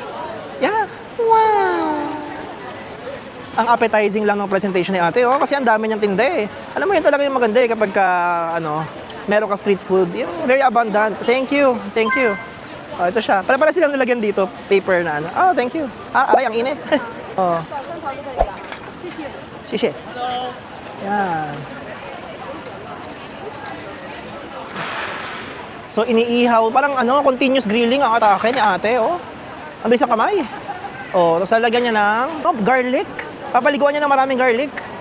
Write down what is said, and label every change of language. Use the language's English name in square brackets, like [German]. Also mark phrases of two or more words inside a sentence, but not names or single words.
[English] Yeah. Wow! [Filipino] Ang appetizing lang ng presentation ni ate, oh. Kasi ang dami niyang tinda eh. Alam mo, yun talaga yung maganda eh kapag ka, meron ka [English] street food. Yung very abundant. Thank you. Thank you. [Filipino] Oh, ito siya. Para silang nilagyan dito, paper na ano. [English] Oh, thank you. [Filipino] Ah, aray, ang init. Oh. [Chinese] 少生桃就可以了。谢谢。 Shishi. [Filipino] Yan. So, iniihaw. Parang [English] continuous grilling [Filipino] ang atake ni ate, oh. Ang bilis ng kamay. Oh, tapos lalagyan niya ng garlic. Papaliguan niya ng maraming garlic.